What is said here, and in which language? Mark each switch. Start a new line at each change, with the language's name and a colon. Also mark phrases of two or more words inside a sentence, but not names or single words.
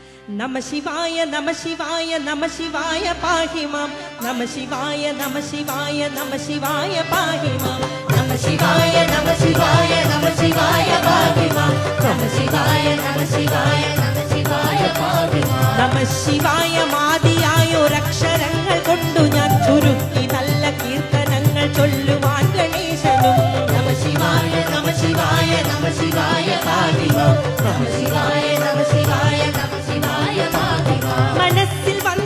Sanskrit: नमः शिवाय नमः शिवाय नमः शिवाय पाहि मां नमः शिवाय नमः शिवाय नमः शिवाय पाहि मां नमः शिवाय नमः शिवाय नमः शिवाय पाहि मां नमः शिवाय नमः शिवाय नमः शिवाय पाहि मां नमः शिवाय
Malayalam: മാതിയായൊരക്ഷരങ്ങൾ കൊണ്ടു ഞാൻ ചുരുക്കി നല്ല കീർത്തനങ്ങൾ ചൊല്ലുവാൻ ഗണേശനും
Sanskrit: നമഃ ശിവായ നമഃ ശിവായ നമഃ ശിവായ പാहि മാം നമഃ ശിവായ നമഃ ശിവായ നമഃ ശിവായ പാहि മാം മനസ്സിൽ